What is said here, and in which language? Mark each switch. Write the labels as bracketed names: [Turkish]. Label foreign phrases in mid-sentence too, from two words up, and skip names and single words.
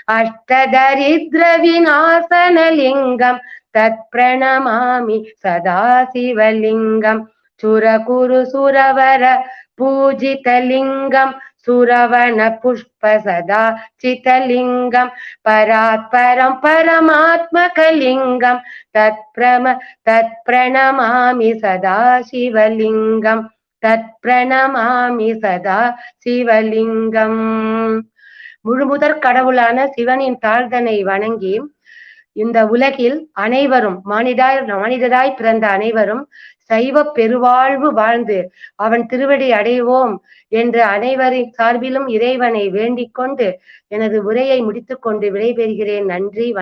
[Sanskrit] अष्टदरिद्रविनाशनलिङ्गं तत्प्रणमामि सदा शिवलिङ्गं सुरकुरुसुरवर पूजितलिङ्गं सुरवनपुष्प सदा चितलिङ्गं परात्परं परमात्मकलिङ्गं तत्प्रणमामि सदा शिवलिङ्गं तत्प्रणमामि सदा சிவலிங்கம். [Tamil] முழுமுதற் கடவுளான சிவனின் தாழ்தனை வணங்கி இந்த உலகில் அனைவரும் மனிதராய் பிறந்த அனைவரும் சைவ பெருவாழ்வு வாழ்ந்து அவன் திருவடி அடைவோம் என்று அனைவரின் சார்பிலும் இறைவனை வேண்டிக் கொண்டு எனது உரையை முடித்துக் கொண்டு விடைபெறுகிறேன்.